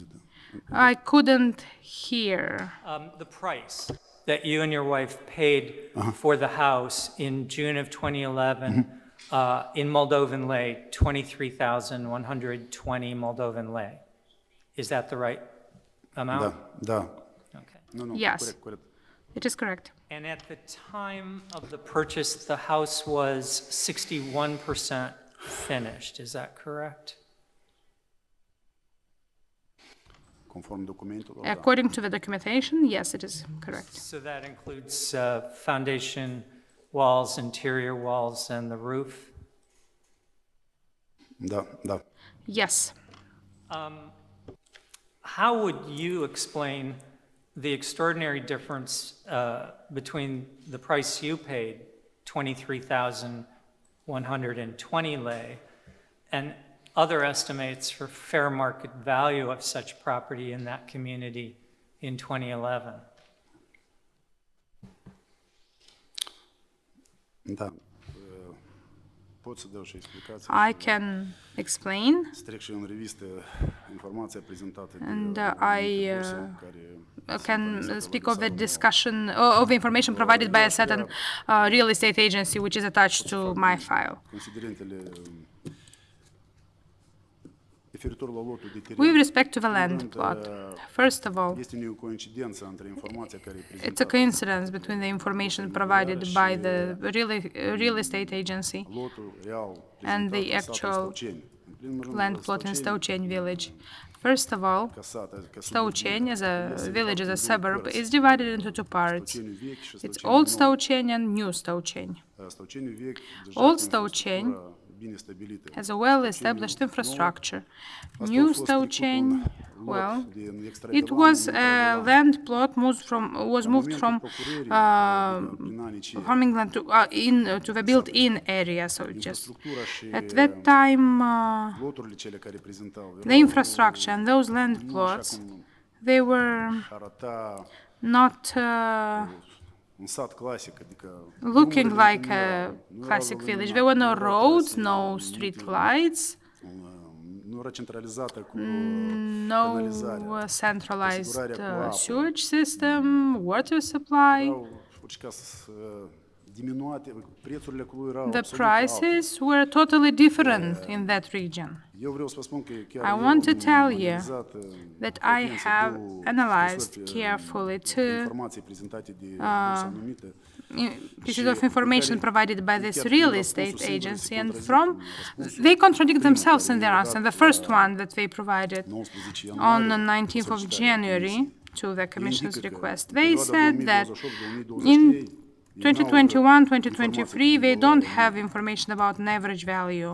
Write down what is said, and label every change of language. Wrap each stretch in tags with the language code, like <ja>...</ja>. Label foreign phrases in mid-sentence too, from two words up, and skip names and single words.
<en>I couldn't hear. The price that you and your wife paid for the house in June of 2011 in Moldovan lei, 23,120 Moldovan lei. Is that the right amount?</en> <ro>Da.</ro> <en>Okay.</en> <ro>Nu,</ro> <en>Yes.</en> <ro>corect.</ro> <en>It is correct. And at the time of the purchase, the house was 61% finished. Is that correct?</en> <ro>Conform documentelor, da.</ro> <en>According to the documentation, yes, it is correct. So that includes foundation walls, interior walls, and the roof?</en> <ro>Da.</ro> <en>Yes. How would you explain the extraordinary difference between the price you paid, 23,120 lei, and other estimates for fair market value of such property in that community in 2011?</en> <ro>Da. Pot să dau și explicații.</ro> <en>I can explain,</en> <ro>Să trec și în revistă informația prezentată de</ro> <en>and</en> <ro>anumite</ro> <en>I</en> <ro>persoane care</ro> <en>can speak of the discussion of the information provided by a certain real estate agency which is attached to my file.</en> <ro>considerentele referitor la lotul de teren.</ro> <en>With respect to the land plot, first of all,</en> <ro>Este o coincidență între informația care e</ro> <en>it's a</en> <ro>prezentată</ro> <en>coincidence between the information provided by the real estate agency</en> <ro>lotul real</ro> <en>and the</en> <ro>prezentat în satul</ro> <en>actual</en> <ro>Staucheni. În primul rând,</ro> <en>land plot in Staucheni, Staucheni village. First of all,</en> <ro>ca sat, ca</ro> <en>Staucheni as a</en> <ro>este</ro> <en>village, as a</en> <ro>în două</ro> <en>suburb,</en> <ro>părți.</ro> <en>is divided into two parts.</en> <ro>Staucheni vechi și</ro> <en>It's Staucheni Old</en> <ro>nou.</ro> <en>Staucheni and New Staucheni.</en> <ro>Staucheni vechi, deja</ro> <en>Old</en> <ro>cu</ro> <en>Staucheni</en> <ro>infrastructura bine stabilită.</ro> <en>has a well-established infrastructure.</en> <ro>Asta a</ro> <en>New</en> <ro>fost</ro> <en>Staucheni,</en> <ro>trecut un lot</ro> <en>well,</en> <ro>din extra</ro> <en>it</en> <ro>de</ro> <en>was</en> <ro>lan în</ro> <en>a</en> <ro>extra de lan.</ro> <en>land plot moved from</en> <ro>Prin anii ce</ro> <en>farming land to the built-in area. So just</en> <ro>infrastructura și</ro> <en>at that time,</en> <ro>loturile cele care prezentau</ro> <en>the infrastructure and those land plots, they were</en> <ro>arăta</ro> <en>not</en> <ro>un sat clasic, adică</ro> <en>looking</en> <ro>drumurile</ro> <en>like</en> <ro>nu</ro> <en>a</en> <ro>erau</ro> <en>classic village.</en> <ro>luminate,</ro> <en>There were no</en> <ro>nu erau</ro> <en>roads,</en> <ro>trase,</ro> <en>no street lights,</en> <ro>nu era centralizată cu</ro> <en>no</en> <ro>canalizarea.</ro> <en>centralized</en> <ro>Asigurarea cu apă.</ro> <en>sewage system, water supply.</en> <ro>Erau, ca să diminuate, prețurile acolo erau</ro> <en>The</en> <ro>absolut alte.</ro> <en>prices were totally different in that region.</en> <ro>Eu vreau să vă spun că chiar</ro> <en>I</en> <ro>eu</ro> <en>want to</en> <ro>am</ro> <en>tell you</en> <ro>analizat</ro> <en>that</en> <ro>cu</ro> <en>I</en> <ro>atenție</ro> <en>have</en> <ro>două</ro> <en>analyzed</en> <ro>scrisori,</ro> <en>carefully</en> <ro>informații prezentate de bursa anumită.</ro> <en>pieces of information provided by this real estate agency, and they contradict themselves in their answer. The first one that they provided on the 19th of January to the Commission's request, they said that in 2021-2023, they don't have information about an average value.</en>